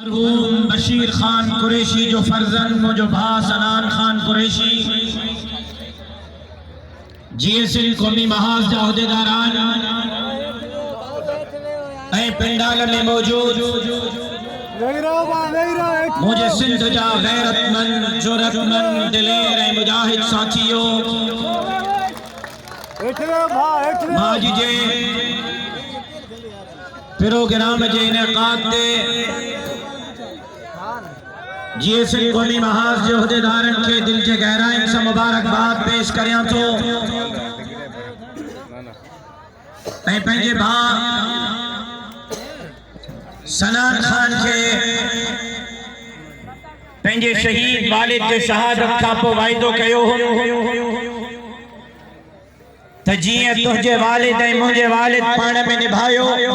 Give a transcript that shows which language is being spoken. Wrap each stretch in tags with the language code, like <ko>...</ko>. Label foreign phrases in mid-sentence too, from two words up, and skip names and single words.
<sd>मरहूम बशीर खान कुरैशी जो फर्जंद मुझो भा सनान खान कुरैशी जीएसएल कौमी महाज जा उहदेदारान ऐं पिंडाल में मौजूद मुझे सिंध जा गैरतमंद जुरतमंद दिलेर ऐं मुजाहिद साथियों माज जे प्रोग्राम जे इनेकाद ते जीएसएल कौमी महाज जे उहदेदारन के दिल जे गहराइन से मुबारकबाद पेश करियां तो ऐं पंहिंजे भाउ सनान खान के पंहिंजे शहीद वालिद के शहादत का पोइ वाइदो कयो त जीअं तुंहिंजे वालिद ऐं मुंहिंजे वालिद पाण में निभायो</sd>